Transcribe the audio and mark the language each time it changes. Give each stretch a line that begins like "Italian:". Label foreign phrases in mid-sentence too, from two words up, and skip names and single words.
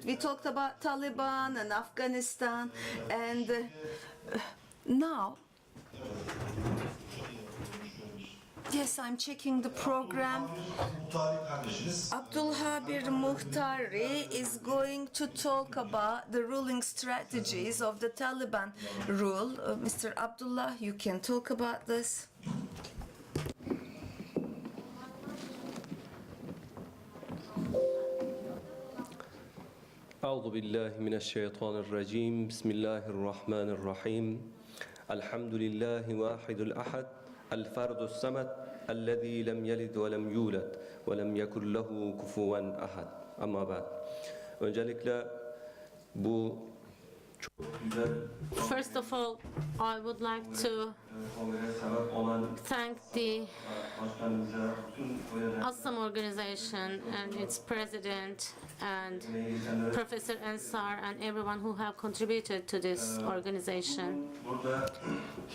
English: We talked about Taliban and Afghanistan, and now, yes, I'm checking the program. Abdulhabir Muhtari is going to talk about the ruling strategies of the Taliban rule. Mr. Abdullah, you can talk about this.
Arabic: أعوذ بالله من الشيطان الرجيم بسم الله الرحمن الرحيم الحمد لله واحد الأحد الفرد الصمد الذي لم يلد ولم يولد ولم يكن له كفوا أحد.
Turkish: Ama ben öncelikle bu çok güzel.
English: First of all, I would like to thank the Assam organization and its president and Professor Ansar and everyone who have contributed to this organization.